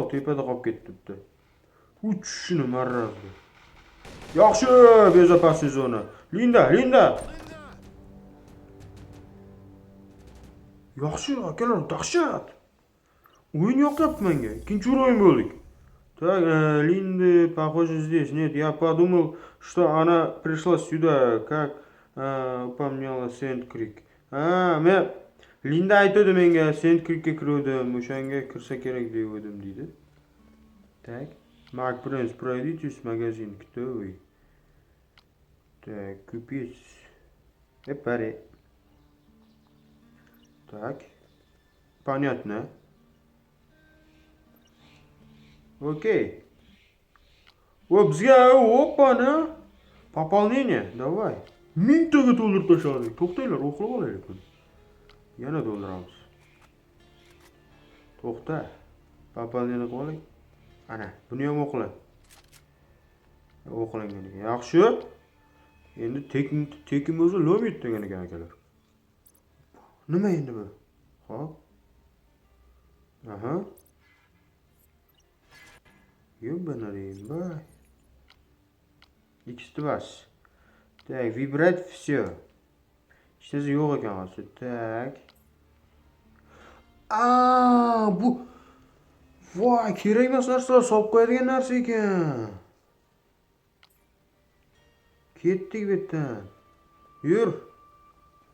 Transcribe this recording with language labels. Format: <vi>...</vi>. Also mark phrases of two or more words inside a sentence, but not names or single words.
<uz>Tepada qolib ketdi bitta. Shuni marrazdi. Yaxshi, безопасная zona. Linda. Yaxshi, akalar, dahshat. O'yin yoqyapti menga. Ikkinchi o'yin bo'ldik.</uz> <ru>Так, Linda, похоже, здесь. Нет, я подумал, что она пришла сюда, как упоминала Сент-Крик.</ru> <uz>Men Linda aytdi menga Sent-Krikka kirdim, o'shanga kirsa kerak degandim deydi.</uz> <ru>Так. Mark Prince, пройдитесь в магазин. Кто вы? Так, купить. Пари. Так. Понятно. Окей. Bizga опа-на. Пополнение. Давай.</ru> <uz>1000 taga to'ldirib tashladik. To'xtanglar, o'qib olaylik buni. Yana to'ldiramiz. To'xta. Пополнение qilib olaylik. Ana, buni ham o'qila. O'qilangan ekan. Yaxshi. Endi tekin bo'lsa lomit degan ekan akalar. Nima endi bu? Xo'p.</uz> <ru>Aha. Ёбаный бай. X2. Так, вибрать все.</ru> <uz>Hech narsa yo'q ekan hozir. Tak. Bu voy, kerak emas narsalar solib qo'yadigan narsa ekan. Ketdik bu yerdan.</uz>